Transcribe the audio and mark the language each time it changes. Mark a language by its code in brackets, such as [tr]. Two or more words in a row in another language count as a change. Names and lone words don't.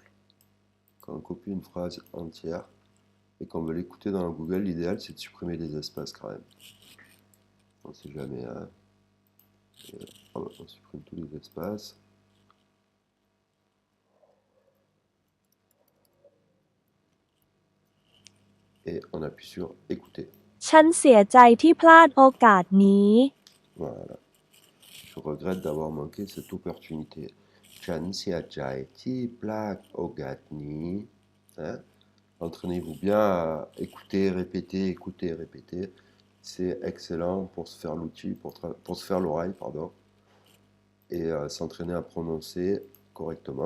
[fr] Quand on copie une phrase entière et qu'on veut l'écouter dans Google, l'idéal, c'est de supprimer des espaces quand même. On ne sait jamais. Hein. On supprime tous les espaces. Et on appuie sur écouter. [th] ฉันเสียใจที่พลาดโอกาสนี้ [fr] Voilà. Je regrette d'avoir manqué cette opportunité. [th] ฉัน เสียใจ ที่ พลาด โอกาส นี้. [fr] Hein. Entraînez-vous bien à écouter, répéter. C'est excellent pour se faire l'outil, pour se faire l'oreille, pardon, et s'entraîner à prononcer correctement.